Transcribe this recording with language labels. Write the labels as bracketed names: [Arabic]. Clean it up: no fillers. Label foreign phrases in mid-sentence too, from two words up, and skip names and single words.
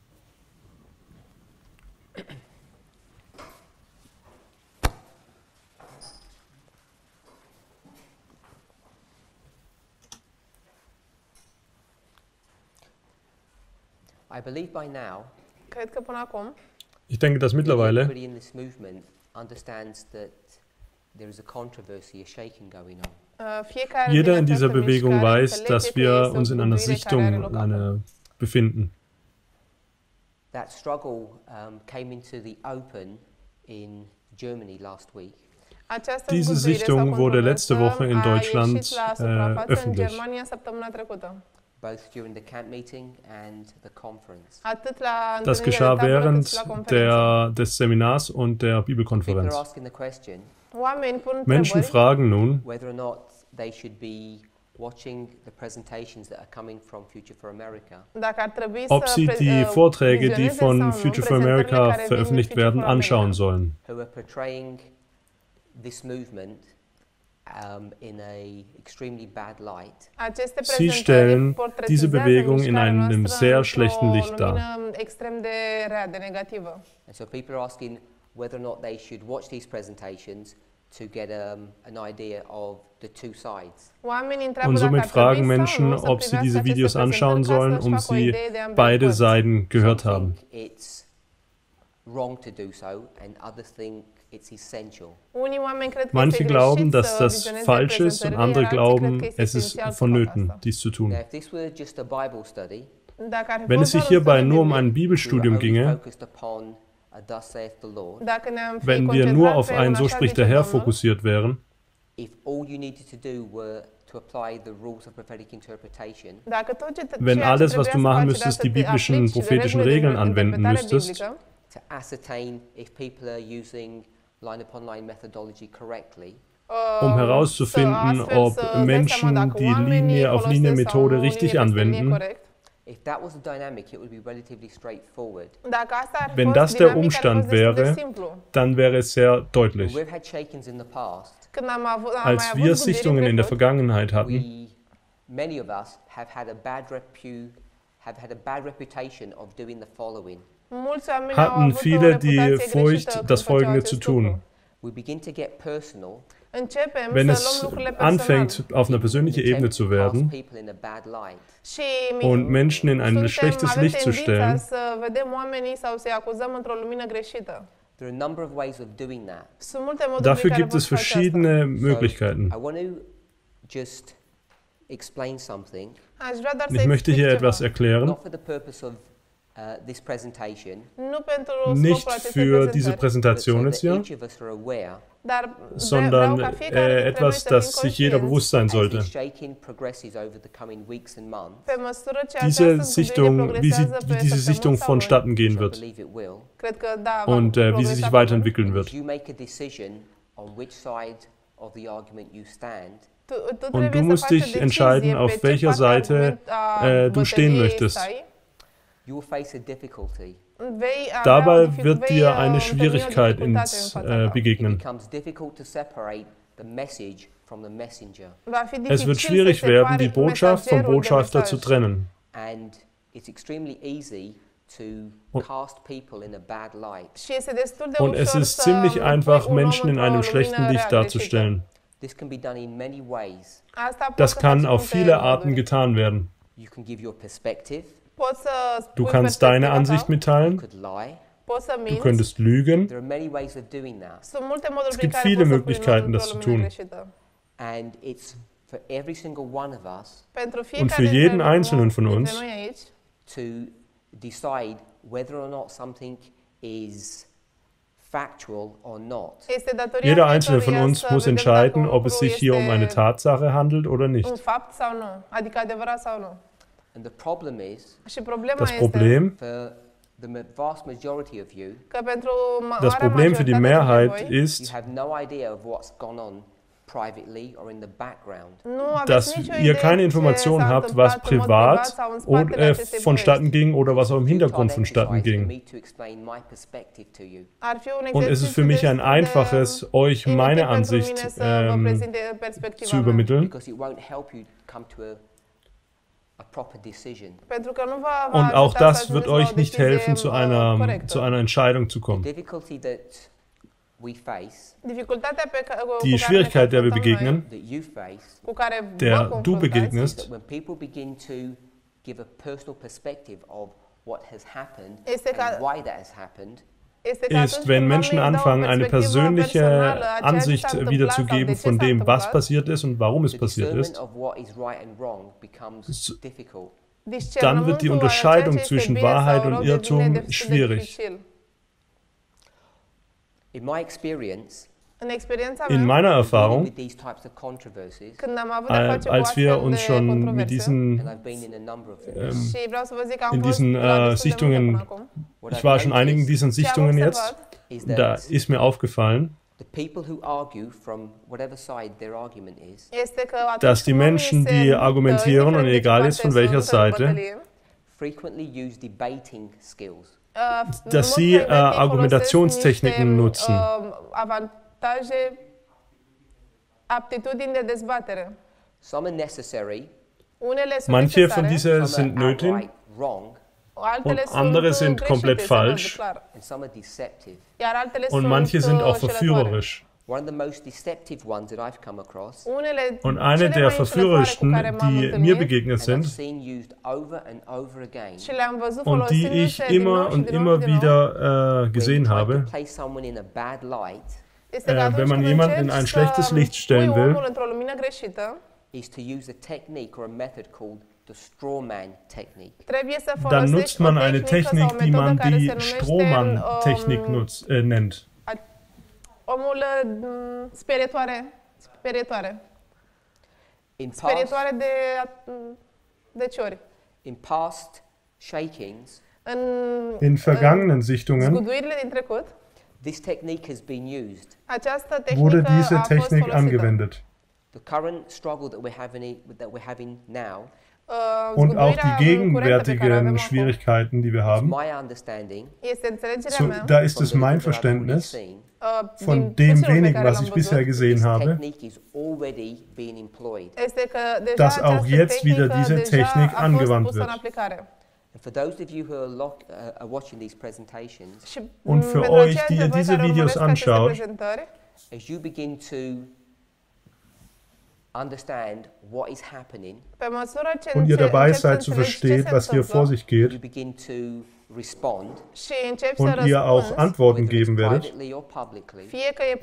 [English] I believe by now, [Romanian] Cred că până acum, [German] Ich denke, dass mittlerweile [English] everybody in this movement understands that there is a controversy, a shaking going on. [Romanian] fiecare [German] jeder [Romanian] din [German] in dieser [Romanian] această [German] Bewegung [Romanian] mișcare [German] weiß, [Romanian] înțelege [German] dass [Romanian] că [German] wir [Romanian] este o [German] uns in einer [Romanian] bucurie care are [German] Sichtung [Romanian] loc acum. [German] befinden. [English] That struggle came into the open in Germany last week. [Romanian] Această [German] Diese [Romanian] zguduire sau [German] Sichtung wurde letzte [Romanian] controversă [German] Woche in [Romanian] a [German] Deutschland [Romanian] ieșit la suprafață în [German] öffentlich. [Romanian] Germania săptămâna trecută. [English] Both during the camp meeting and the conference. [Romanian] Atât la [German] Das [Romanian] întâlnirea [German] geschah [Romanian] de tabără cât [German] während [Romanian] și la conferință. [German] des Seminars und der [English] People [German] Bibelkonferenz. [English] are asking the question [Romanian] Oameni pun [German] Menschen [Romanian] întrebări [German] fragen nun, [English] whether or not they should be watching the presentations that are coming from Future for America. [Romanian] dacă ar trebui [German] ob [Romanian] să [German] sie die Vorträge, die [Romanian] vizioneze sau [German] von [Romanian] nu [German] Future for [Romanian] prezentările [German] America [Romanian] care vin din [German] veröffentlicht [Romanian] Future [German] werden, [Romanian] for America. [German] anschauen sollen. [English] Who are portraying this movement in a extremely bad light. [Romanian] Aceste [German] Sie [Romanian] prezentări [German] stellen diese [Romanian] portretizează [German] Bewegung in [Romanian] mișcarea [German] einem [Romanian] noastră [German] sehr schlechten [Romanian] într-o [German] Licht dar. [Romanian] lumină extrem de rea, de negativă. [English] And so people are asking whether or not they should watch these presentations to get an idea of the two sides. [Romanian] Oamenii întreabă [German] Und [Romanian] dacă [German] somit [Romanian] ar trebui [German] fragen [Romanian] sau [German] Menschen, [Romanian] nu să [German] ob sie [Romanian] privească [German] diese [Romanian] aceste [German] Videos anschauen [Romanian] prezentări ca [German] sollen, [Romanian] să-și [German] um [Romanian] facă o [German] sie [Romanian] idee de ambele [German] beide [Romanian] părți. [German] Seiten gehört [English] Some [German] haben. [English] think it's wrong to do so, and others think it's essential. [Romanian] Unii oameni cred că [German] Manche [Romanian] este [German] glauben, [Romanian] greșit [German] dass [Romanian] să [German] das [Romanian] vizioneze [German] falsch ist und [Romanian] prezentările, [German] andere [Romanian] iar alții cred [German] glauben, [Romanian] că este [German] es ist [Romanian] esențial să facă [German] vonnöten, [Romanian] asta. [German] dies zu tun. [English] Now, if this were just a Bible study, [Romanian] Dacă ar fi [German] Wenn es [Romanian] fost [German] sich [Romanian] doar un [German] hierbei [Romanian] studiu [German] nur um ein [Romanian] biblic, [English] we were [German] Bibelstudium [English] only [German] ginge, [English] focused upon a thus saith the Lord. [Romanian] dacă ne-am fi [German] wenn wir nur [Romanian] concentrat [German] auf [Romanian] pe [German] ein [Romanian] un [German] So [Romanian] așa [German] spricht [Romanian] zice [German] der Herr [Romanian] Domnul, [German] fokussiert wären, [English] If all you needed to do were to apply the rules of prophetic interpretation, [Romanian] dacă tot [German] wenn [Romanian] ceea ce [German] alles, was [Romanian] trebuia [German] du [Romanian] să [German] machen [Romanian] faci [German] müsstest, [Romanian] era [German] die [Romanian] să te [German] biblischen, [Romanian] aplici [German] prophetischen [Romanian] regulile de [German] Regeln anwenden [Romanian] interpretare [German] müsstest, [Romanian] biblică, [English] to ascertain if people are using line upon line methodology correctly, [German] um herauszufinden, ob Menschen die Linie auf Linie Methode richtig anwenden. [English] if that was the dynamic, it would be relatively straightforward. [Romanian] Dacă asta ar fi [German] Wenn [Romanian] fost [German] das der [Romanian] dinamica, ar fi [German] Umstand [Romanian] fost destul de [German] wäre, [Romanian] simplu. [German] dann wäre es sehr deutlich. [English] We've had shakings in the past. [Romanian] Când am mai [German] Als [Romanian] avut [German] wir [Romanian] zgudiri [German] Sichtungen in der [Romanian] trecut, [German] Vergangenheit hatten, [English] Many of us have had a bad reputation of doing the following. [Romanian] mulți oameni au [German] hatten [Romanian] avut o [German] viele die [Romanian] reputație [German] Furcht, [Romanian] greșită când [German] das [Romanian] făceau [German] Folgende [Romanian] acest [German] zu tun. [Romanian] lucru. [English] We begin to get personal. [Romanian] Începem [German] Wenn [Romanian] să [German] es [Romanian] luăm lucrurile personal. [German] anfängt, auf einer persönlichen Ebene zu werden [English] People in a bad light. [Romanian] Și [German] und Menschen in ein schlechtes [Romanian] avem [German] Licht zu [Romanian] tendința [German] stellen, [Romanian] să vedem oamenii sau să-i acuzăm într-o lumină greșită. [English] There are a number of ways of doing that. [Romanian] Sunt multe moduri [German] dafür [Romanian] prin care [German] gibt es [Romanian] poți face asta. [German] verschiedene [English] So, [German] Möglichkeiten. [English] I want to just explain something, [Romanian] Aș vrea doar să [German] Ich möchte [Romanian] explic [German] hier [Romanian] ceva. [German] etwas erklären, [English] not for the purpose of this presentation, [Romanian] Nu pentru [German] nicht [Romanian] scopul acestei [German] für diese [Romanian] prezentări, [English] but so [German] Präsentation [English] that [German] jetzt hier, [English] each of us are aware [Romanian] dar [German] sondern [Romanian] vreau ca fiecare dintre noi [German] etwas, [Romanian] să fim [German] das sich jeder [Romanian] conștienți [German] bewusst sein [English] as [German] sollte. [English] this shaking progresses over the coming weeks and months, [Romanian] pe măsură ce [German] Diese [Romanian] această [German] Sichtung, [Romanian] zgudire [German] wie [Romanian] progresează pe [German] diese Sichtung [Romanian] săptămâni sau luni. [German] vonstatten gehen [English] which I [German] wird [English] believe it will. [Romanian] Cred că da, va [German] und wie sie [Romanian] progresa [German] sich [Romanian] pe luni. [German] weiterentwickeln [English] As [German] wird. [English] you make a decision on which side of the argument you stand, [Romanian] Tu [German] Und [Romanian] trebuie [German] du [Romanian] să [German] musst [Romanian] faci o [German] dich [Romanian] decizie [German] entscheiden, [Romanian] pe [German] auf [Romanian] ce [German] welcher [Romanian] parte [German] Seite du stehen [Romanian] bătăliei [German] möchtest. [Romanian] stai. [English] you will face a difficulty. [Romanian] Vei avea [German] Dabei [Romanian] o [German] wird dir eine [Romanian] întâlni o [German] Schwierigkeit [Romanian] dificultate în fața ta. [English] It [German] begegnen. [English] becomes difficult to separate the message from the messenger. [Romanian] Va fi [German] Es [Romanian] dificil [German] wird [Romanian] să [German] schwierig [Romanian] separi [German] werden, die Botschaft vom [Romanian] mesagerul de [German] Botschafter [Romanian] mesaj. [German] zu trennen. [English] And it's extremely easy to [German] Und- [English] cast people in a bad light. [Romanian] Și este destul de [German] Und es [Romanian] ușor [German] ist [Romanian] să [German] ziemlich [Romanian] pui [German] einfach, [Romanian] un om [German] Menschen in [Romanian] într-o [German] einem [Romanian] lumină [German] schlechten Licht [Romanian] rea, greșită. [German] darzustellen. [English] This can be done in many ways. [Romanian] Asta poți [German] Das [Romanian] să [German] kann [Romanian] faci [German] auf [Romanian] multe [German] viele [Romanian] moduri. [German] Arten getan werden. [English] You can give your perspective, [Romanian] Poți să [German] Du [Romanian] spui [German] kannst deine [Romanian] perspectiva [German] Ansicht [Romanian] ta, [English] you [German] mitteilen, [English] could lie. [Romanian] poți să [German] du [Romanian] minți. [German] könntest lügen. [English] There are many ways of doing that. [Romanian] Sunt multe moduri [German] Es [Romanian] prin [German] gibt [Romanian] care [German] viele [Romanian] poți să pui [German] Möglichkeiten, [Romanian] într-o [German] das zu [Romanian] lumină [German] tun. [Romanian] greșită. [English] And it's for every single one of us [Romanian] Pentru [German] Und [Romanian] fiecare [German] für jeden [Romanian] dintre [German] Einzelnen von [Romanian] dintre [German] uns [Romanian] noi aici, [English] to decide whether or not something is factual or not. [Romanian] este datoria [German] Jeder Einzelne von [Romanian] fiecăruia [German] uns [Romanian] să [German] muss [Romanian] vedem [German] entscheiden, [Romanian] dacă [German] ob es [Romanian] lucrul [German] sich hier um eine [Romanian] este [German] Tatsache handelt oder [Romanian] un [German] nicht. [Romanian] fapt sau nu, adică adevărat sau nu. [English] And the problem is, [Romanian] Și problema [German] Das [Romanian] este [German] Problem, [English] for the vast majority of you, [Romanian] că pentru [German] das [Romanian] marea [German] Problem für die [Romanian] majoritate dintre [German] Mehrheit [Romanian] voi, [English] you [German] ist, [English] have no idea of what's gone on privately or in the background. [Romanian] nu aveți [German] dass [Romanian] nicio [German] ihr [Romanian] idee [German] keine [Romanian] ce [German] Informationen [Romanian] s-a [German] habt, was [Romanian] întâmplat în mod privat sau în spatele acestei [German] vonstatten [Romanian] povești. [German] ging oder was auch im Hintergrund [English] Futile [German] vonstatten [English] exercise for [German] ging. [English] me to explain my perspective to you. [Romanian] Ar fi un [German] Und es ist für mich ein [Romanian] exercițiu [German] einfaches, euch [Romanian] inutil [German] meine [Romanian] pentru [German] Ansicht [Romanian] mine să vă prezint perspectiva [German] zu [Romanian] mea. [German] übermitteln, [English] Because it won't help you come to a proper decision. [Romanian] Pentru că nu va [German] Und auch [Romanian] ajuta să [German] das wird [Romanian] ajungeți la o [German] euch nicht [Romanian] decizie, [German] helfen, zu [Romanian] corectă. [German] einer Entscheidung zu [English] The [German] kommen. [English] difficulty that we face, [Romanian] Dificultatea cu care [German] Die [Romanian] ne [German] Schwierigkeit, der wir [Romanian] confruntăm noi, [German] begegnen, [English] that you face, [Romanian] cu care [German] der [Romanian] vă [German] du [Romanian] confruntați, [English] is [German] begegnest, [English] that when people begin to give a personal perspective of what has happened [Romanian] Este ca- [English] and why that has happened, [Romanian] este că [German] ist, [Romanian] atunci [German] wenn [Romanian] când [German] Menschen [Romanian] oamenii dau o [German] anfangen, eine [Romanian] perspectivă [German] persönliche [Romanian] personală a ceea ce s-a [German] Ansicht [Romanian] întâmplat [German] wiederzugeben [Romanian] sau de ce [German] von [Romanian] s-a [German] dem, was [Romanian] întâmplat, [German] passiert ist und warum es [English] the [German] passiert [English] discernment [German] ist, [English] of what is right and wrong becomes difficult. [German] dann wird die Unterscheidung zwischen Wahrheit und Irrtum schwierig. [English] In my experience, [Romanian] În experiența [German] In [Romanian] mea, [German] meiner [English] dealing [German] Erfahrung, [English] with these types of controversies, [Romanian] când am avut de-a face cu [German] als wir [Romanian] astfel [German] uns [Romanian] de [German] schon mit [Romanian] controverse, [German] diesen, [English] and I've been in a number of them, [Romanian] și vreau să vă zic că am [German] in [Romanian] fost [German] diesen [Romanian] la destul de multe [German] Sichtungen, [Romanian] până acum, [English] what [German] ich [English] I've [German] war schon einigen [English] noticed [German] diesen [Romanian] ce am [German] Sichtungen jetzt, [Romanian] observat [English] is [German] da [English] that [German] ist mir aufgefallen, [English] the people who argue from whatever side their argument is, [Romanian] este că atunci [German] dass die [Romanian] când oamenii [German] Menschen, [Romanian] se [German] die [Romanian] luptă, [German] argumentieren, und [Romanian] indiferent de ce [German] egal [Romanian] parte [German] ist von welcher [Romanian] sunt în [German] Seite, [Romanian] bătălie, [English] frequently use debating skills. [German] dass sie Argumentationstechniken nutzen. [Romanian] Avantaje, aptitudini de dezbatere. [English] Some are necessary, [Romanian] Unele sunt [German] Manche von [Romanian] necesare, [German] diesen [English] some [German] sind [English] are [German] nötig [English] outright wrong, [Romanian] altele [German] und andere [Romanian] sunt [German] sind [Romanian] greșite, [German] komplett [Romanian] se văd [German] falsch. [Romanian] clar. [English] and some are deceptive. [Romanian] Iar altele [German] und [Romanian] sunt [German] manche sind auch [Romanian] înșelătoare. [German] verführerisch. [English] One of the most deceptive ones that I've come across, [Romanian] Unele [German] Und eine [Romanian] cele [German] der [Romanian] mai înșelătoare cu care [German] verführerischsten, [Romanian] m-am [German] die [Romanian] întâlnit [German] mir begegnet [English] and I've [German] sind [English] seen used over and over again, [Romanian] și le-am văzut [German] und die ich [Romanian] folosindu-se din nou [German] immer [Romanian] și [German] und [Romanian] din nou [German] immer [Romanian] și din nou, [German] wieder gesehen [English] when trying [German] habe, [English] to place someone in a bad light, [Romanian] este că atunci [German] wenn man [Romanian] când [German] jemanden in [Romanian] încerci [German] ein [Romanian] să [German] schlechtes Licht stellen [Romanian] pui [German] will, [Romanian] omul într-o lumină greșită, [English] is to use a technique or a method called the straw man technique. [Romanian] trebuie să [German] dann [Romanian] folosești [German] nutzt [Romanian] o [German] man eine [Romanian] tehnică sau o [German] Technik, die [Romanian] metodă [German] man [Romanian] care se [German] die [Romanian] numește [German] Strohmann-Technik nennt. [Romanian] omul sperietoare de ciori. [English] In past shakings, [German] In vergangenen Sichtungen [Romanian] zguduirile din trecut, [English] this technique has been used. [Romanian] această [German] wurde [Romanian] tehnică [German] diese [Romanian] a fost [German] Technik [Romanian] folosită. [German] angewendet. [English] The current struggle that we're having now, [German] Und auch [Romanian] Zguduirea [German] die [Romanian] curentă pe care o avem [German] gegenwärtigen [Romanian] acum [German] Schwierigkeiten, die wir [English] it's [German] haben, [English] my understanding [Romanian] este înțelegerea [German] so, [Romanian] mea [German] da ist [English] from [German] es [English] the [German] mein [English] little that I've already [German] Verständnis [English] seen, [German] von [Romanian] din [German] dem [Romanian] puținul pe [German] wenigen, [Romanian] care [German] was [Romanian] l-am [German] ich bisher [Romanian] văzut, [German] gesehen [English] this [German] habe, [English] technique is already being employed. [Romanian] este că deja [German] dass auch [Romanian] această [German] jetzt wieder [Romanian] tehnică [German] diese [Romanian] deja [German] Technik [Romanian] a fost [German] angewandt [Romanian] pusă în [German] wird. [Romanian] aplicare. [English] And for those of you who are watching these presentations, [Romanian] Și [German] Und für [Romanian] pentru [German] euch, [Romanian] aceia [German] die [Romanian] dintre voi [German] diese [Romanian] care [German] Videos [Romanian] urmăresc aceste [German] anschaut, [Romanian] prezentări, [English] as you begin to understand what is happening, [Romanian] pe măsură ce [German] und ihr dabei [Romanian] începi să [German] seid zu [Romanian] înțelegi ce [German] verstehen, [Romanian] se [German] was hier vor [Romanian] întâmplă [German] sich geht, [English] you begin to respond, [Romanian] și începi să [German] und ihr auch [Romanian] răspunzi, [German] Antworten [English] whether it's [German] geben werdet, [English] privately or publicly, [Romanian] fie că e